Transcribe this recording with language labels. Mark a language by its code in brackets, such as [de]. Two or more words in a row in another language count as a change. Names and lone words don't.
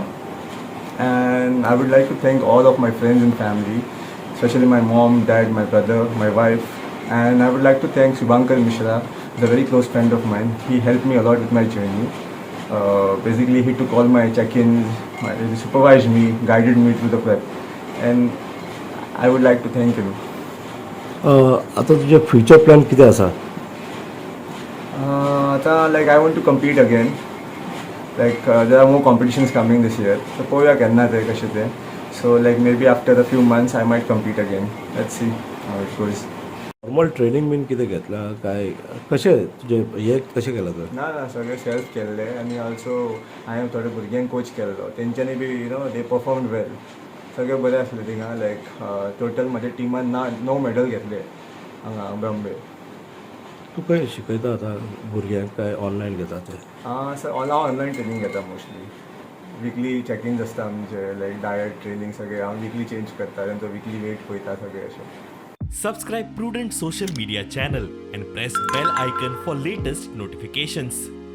[en] And I would like to thank all of my friends and family, especially my mom, dad, my brother, my wife. And I would like to thank Subhankar Mishra, he's a very close friend of mine. He helped me a lot with my journey. Basically, he took all my check-ins, he supervised me, guided me through the prep. And I would like to thank him. [kok] आता तुझे [en] future plan [kok] कितें आसा? [en] आता like I want to compete again. Like there are more competitions coming this year. [kok] So पळोवया केन्ना ते कशें तें. [en] So like maybe after a few months I might compete again. Let's see how it goes. normal training [kok] बीन कितें घेतला काय कशें तुजें हे कशें केलां तर? ना सगळें सेल्फ केल्लें आनी ऑल्सो हांवें थोडे भुरग्यांक कोच केल्लो तेंच्यांनी बी [en] they performed well [kok] सगळें बरें आसलें थिंगा [en] like total [kok] म्हाज्या टिमान 9 मेडल घेतले हांगा बॉम्बे. तूं खंय शिकयता आतां भुरग्यांक काय ऑनलायन घेता ते? सर हांव [en] online training [kok] घेता मोस्टली. [en] weekly checking [kok] आसता आमचे [en] like diet training [kok] सगळें हांव [en] weekly change [kok] करता तेंचो [en] weekly weight [kok] पळयता सगळें अशें. [en] Subscribe Prudent social media channel and press bell icon for latest notifications.